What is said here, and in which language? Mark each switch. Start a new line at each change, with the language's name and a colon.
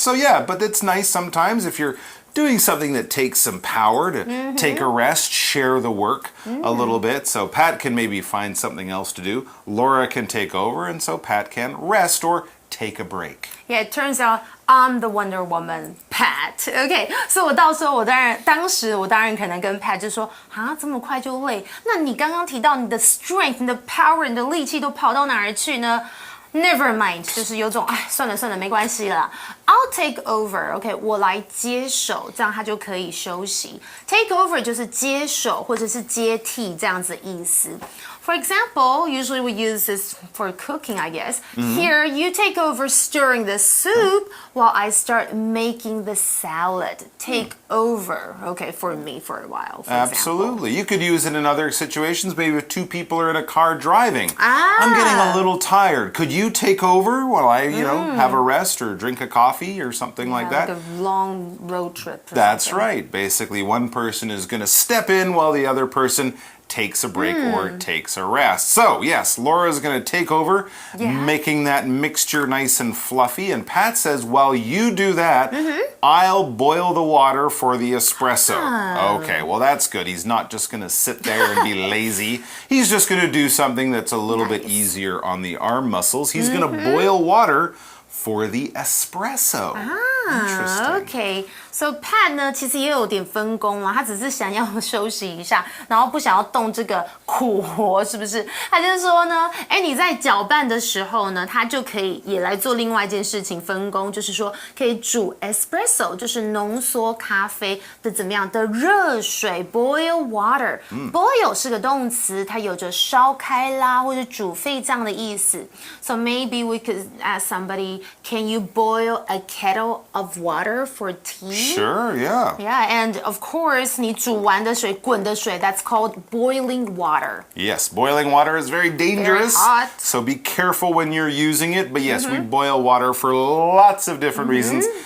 English: So yeah, but it's nice sometimes if you're doing something that takes some power to take a rest, share the work a little bit. So Pat can maybe find something else to do. Laura can take over, and so Pat can rest or take a break. Yeah, it turns out I'm the Wonder Woman, Pat.
Chinese: Okay, 所以我到时候当时我当然可能跟 Pat 就说啊，这么快就累？那你刚刚提到你的 strength、你的 power、你的力气都跑到哪儿去呢？
English: Never mind，
Chinese: 就是有种哎，算了算了，没关系啦。
English: I'll take over，OK，
Chinese: 我来接手，这样他就可以休息。 Take over 就是接手或者是接替这样子的意思。
English: For example, usually we use this for cooking, I guess. Here, you take over stirring the soup while I start making the salad. Take over, okay, for me for a while, for Absolutely. example. You could use it in other situations. Maybe if two people are in a car driving. I'm getting a little tired. Could you take over while I, have a rest or drink a coffee or something like that? Like a long road trip. That's right. Basically, one person is going to step in while the other person takes a break or takes a rest. So, yes, Laura's going to take over, making that mixture nice and fluffy. And Pat says, while you do that, I'll boil the water for the espresso. Okay, well, that's good. He's not just going to sit there and be lazy. He's just going to do something that's a little bit easier on the arm muscles. He's going to boil water for the espresso. Interesting. Okay.
Chinese: So Pat 呢，其实也有点分工啦，他只是想要休息一下，然后不想要动这个苦活，是不是？他就说呢，哎，你在搅拌的时候呢，他就可以也来做另外一件事情，分工，就是说可以煮 espresso， 就是浓缩咖啡的怎么样的热水 boil water。boil 是个动词，它有着烧开啦或者煮沸这样的意思。
English: So maybe we could ask somebody, can you boil a kettle of water for tea? Sure, yeah. Yeah, and of course,
Chinese: 你煮完的水，滚的水
English: that's called boiling water. Yes, boiling water is very dangerous. Very hot. So be careful when you're using it. But yes, we boil water for lots of different reasons.